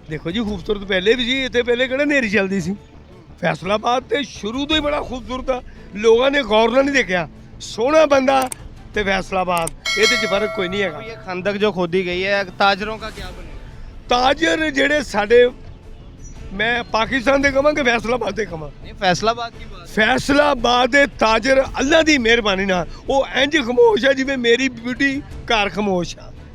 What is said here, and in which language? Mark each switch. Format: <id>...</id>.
<pa>ਦੇਖੋ ਜੀ ਖੂਬਸੂਰਤ ਪਹਿਲੇ ਵੀ ਸੀ ਇੱਥੇ ਪਹਿਲੇ ਕਿਹੜਾ ਹਨੇਰੀ ਚੱਲਦੀ ਸੀ ਫੈਸਲਾਬਾਦ ਤੇ ਸ਼ੁਰੂ ਤੋਂ ਹੀ ਬੜਾ ਖੂਬਸੂਰਤ ਆ ਲੋਕਾਂ ਨੇ ਗੌਰ ਨਾਲ ਨਹੀਂ ਦੇਖਿਆ ਸੋਹਣਾ ਬੰਦਾ ਤੇ ਫੈਸਲਾਬਾਦ ਇਹਦੇ 'ਚ ਫਰਕ ਕੋਈ ਨਹੀਂ ਹੈਗਾ</pa> <hi>ये खंदक जो खोदी गई है ताजरों का क्या बनेगा</hi> <pa>ਤਾਜਰ ਜਿਹੜੇ ਸਾਡੇ ਮੈਂ ਪਾਕਿਸਤਾਨ ਦੇ ਕਹਾਂ ਕਿ ਫੈਸਲਾਬਾਦ ਦੇ ਕਹਾਂ</pa> <hi>नहीं फैसलाबाद की बात</hi> <pa>ਫੈਸਲਾਬਾਦ ਦੇ ਤਾਜਰ ਅੱਲਾ ਦੀ ਮਿਹਰਬਾਨੀ ਨਾਲ ਉਹ ਇੰਜ ਖਮੋਸ਼ ਆ ਜਿਵੇਂ ਮੇਰੀ ਬੁੱਢੀ ਘਰ ਖਮੋਸ਼ ਆ</pa>